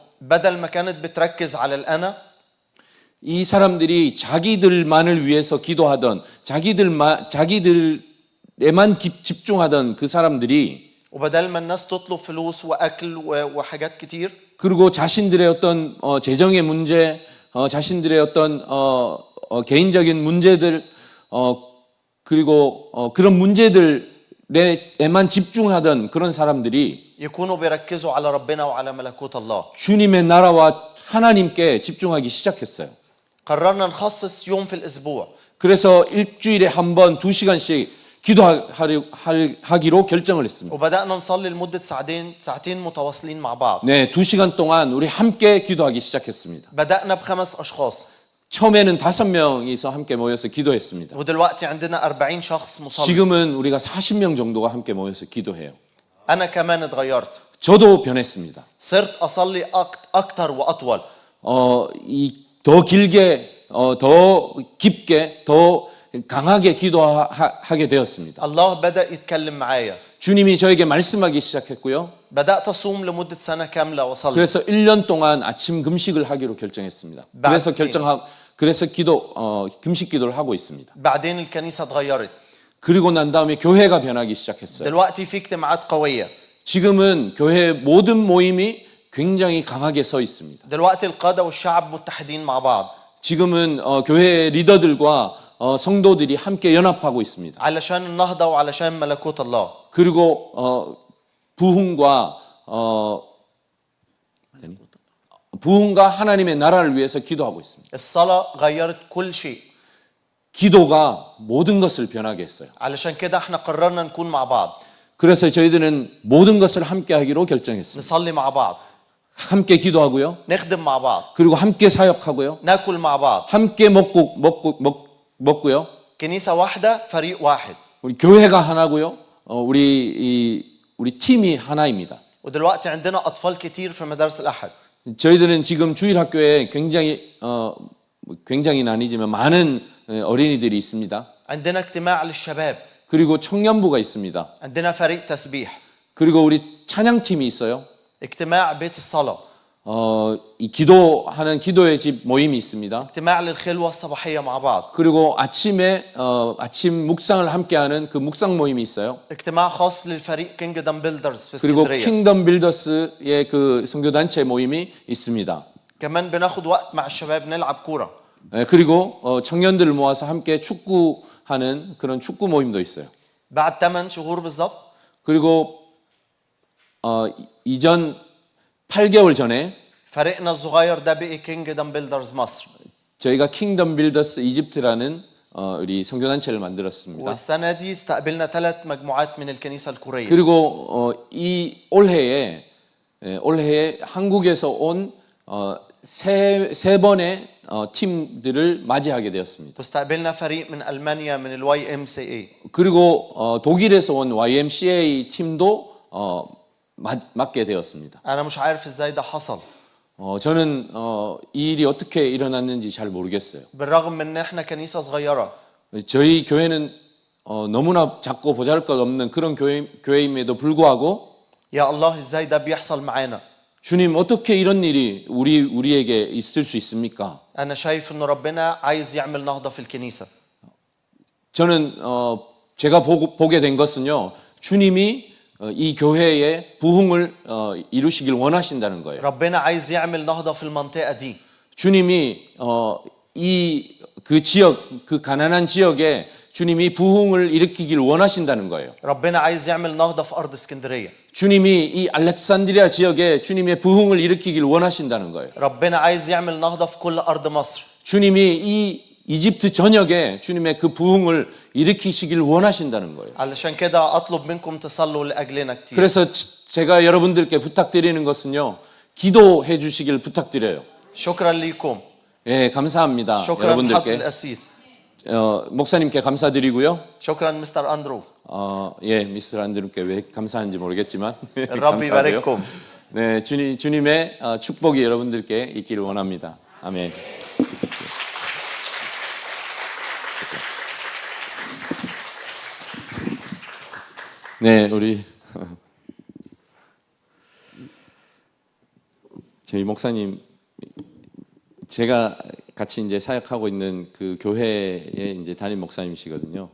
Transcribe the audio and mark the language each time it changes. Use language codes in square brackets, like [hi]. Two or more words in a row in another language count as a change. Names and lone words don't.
[ar] بدل ما كانت بتركز على الأنا [ko] 이 사람들이 자기들만을 위해서 기도하던 자기들에만 집중하던 그 사람들이 [ar] وبدل ما الناس تطلب فلوس وأكل وحاجات كتير [ko] 그리고 자신들의 어떤 재정의 문제, 자신들의 어떤 개인적인 문제들 그리고 그런 문제들에만 집중하던 그런 사람들이 [ar] يكونوا بيركزوا على ربنا وعلى ملكوت الله. [ko] 주님의 나라와 하나님께 집중하기 시작했어요. [ar] قررنا نخصص يوم في الأسبوع. [ko] 그래서 일주일에 한 번 2시간씩 기도하기로 결정을 했습니다. [ar] وبدأنا نصلي لمدة ساعتين متواصلين مع بعض. [ko] 네, 2시간 동안 우리 함께 기도하기 시작했습니다. [ar] بدأنا ب5 أشخاص. [ko] 처음에는 5명이서 함께 모여서 기도했습니다. [ar] ودلوقتي عندنا 40 شخص مصلي. [ko] 지금은 우리가 40명 정도가 함께 모여서 기도해요. [ar] أنا كمان اتغيرت. [ko] 저도 변했습니다. [ar] صرت أصلي أكثر وأطول. [ko] 더 길게, 더 깊게, 더 강하게 기도하게 되었습니다. [ar] الله بدأ يتكلم معايا. [ko] 주님이 저에게 말씀하기 시작했고요. [ar] بدأت أصوم لمدة سنة كاملة وأصلي. [ko] 그래서 1년 동안 아침 금식을 하기로 결정했습니다. 그래서 금식 기도를 하고 있습니다. [ar] بعدين الكنيسة اتغيرت. [ko] 그리고 난 다음에 교회가 변하기 시작했어요. [ar] دلوقتي في اجتماعات قوية. [ko] 지금은 교회 모든 모임이 굉장히 강하게 서 있습니다. [ar] دلوقتي القادة والشعب متحدين مع بعض. [ko] 지금은 교회 리더들과 성도들이 함께 연합하고 있습니다. [ar] علشان النهضة وعلشان ملكوت الله. [ko] 그리고 부흥과 부흥과 하나님의 나라를 위해서 기도하고 있습니다. [ar] الصلاة غيرت كل شيء. [ko] 기도가 모든 것을 변하게 했어요. [ar] علشان كده احنا قررنا نكون مع بعض. [ko] 그래서 저희들은 모든 것을 함께 하기로 결정했습니다. [ar] نصلي مع بعض. [ko] 함께 기도하고요. [ar] نخدم مع بعض. [ko] 그리고 함께 사역하고요. [ar] ناكل مع بعض. [ko] 함께 먹고요. [ar] كنيسة واحدة فريق واحد. [ko] 우리 교회가 하나고요. 우리 팀이 하나입니다. [ar] ودلوقتي عندنا أطفال كتير في مدارس الأحد. [ko] 저희들은 지금 주일학교에 굉장히는 아니지만 많은 어린이들이 있습니다. [ar] عندنا اجتماع للشباب. [ko] 그리고 청년부가 있습니다. [ar] عندنا فريق تسبيح. [ko] 그리고 우리 찬양팀이 있어요. [ar] اجتماع بيت الصلاة. [ko] 이 기도하는 기도의 집 모임이 있습니다. [ar] اجتماع للخلوة الصباحية مع بعض. [ko] 그리고 아침에 아침 묵상을 함께하는 그 묵상 모임이 있어요. [ar] اجتماع خاص للفريق كينجدم بيلدرز في [ko] 그리고 [ar] اسكندرية. [ko] 킹덤 빌더스의 그 선교 단체 모임이 있습니다. [ar] كمان بناخد وقت مع الشباب نلعب كورة. [ko] 그리고 청년들을 모아서 함께 축구하는 그런 축구 모임도 있어요. [ar] بعد 8 شهور بالضبط. [ko] 그리고 이전 8개월 전에 [ar] فريقنا الصغير ده بقي كينجدم بيلدرز مصر. [ko] 저희가 킹덤 빌더스 이집트라는 우리 선교 단체를 만들었습니다. [ar] والسنة دي استقبلنا 3 مجموعات من الكنيسة الكورية. [ko] 그리고 이 올해에 한국에서 온 세 번의 팀들을 맞이하게 되었습니다. [ar] واستقبلنا فريق من ألمانيا من YMCA. [ko] 그리고 독일에서 온 YMCA 팀도 맡게 되었습니다. [ar] أنا مش عارف إزاي ده حصل. [ko] 저는 이 일이 어떻게 일어났는지 잘 모르겠어요. [ar] بالرغم من إن إحنا كنيسة صغيرة. [ko] 저희 교회는 너무나 작고 보잘것없는 그런 교회임에도 불구하고 [ar] يا الله إزاي ده بيحصل معانا. [ko] 주님 어떻게 이런 일이 우리에게 있을 수 있습니까? [ar] أنا شايف إنه ربنا عايز يعمل نهضة في الكنيسة. [ko] 저는 제가 보게 된 것은요. 주님이 이 교회의 부흥을 이루시길 원하신다는 거예요. [ar] ربنا عايز يعمل نهضة في المنطقة دي. [ko] 주님이 그 지역, 그 가난한 지역에 주님이 부흥을 일으키길 원하신다는 거예요. [ar] ربنا عايز يعمل نهضة في أرض اسكندرية. [ko] 주님이 이 알렉산드리아 지역에 주님의 부흥을 일으키길 원하신다는 거예요. [ar] ربنا عايز يعمل نهضة في كل أرض مصر. [ko] 주님이 이 이집트 전역에 주님의 그 부흥을 일으키시길 원하신다는 거예요. [ar] علشان كده أطلب منكم تصلوا لأجلنا كتير. [ko] 그래서 제가 여러분들께 부탁드리는 것은요. 기도해 주시길 부탁드려요. [ar] شكرا لكم. [ko] 예, 감사합니다. [ar] شكرا حضرة [ko] 여러분들께. [ar] القسيس. [ko] 목사님께 감사드리고요. [ar] شكرا مستر أندرو. [ko] 예, 미스터 안드루께 왜 감사한지 모르겠지만 [ar] الرب [ko] 감사하고요. [ar] يبارككم. [ko] 네, 주님의 축복이 여러분들께 있기를 원합니다. 아멘. 네, 우리 저희 목사님, 제가 같이 이제 사역하고 있는 그 교회의 이제 담임 목사님이시거든요.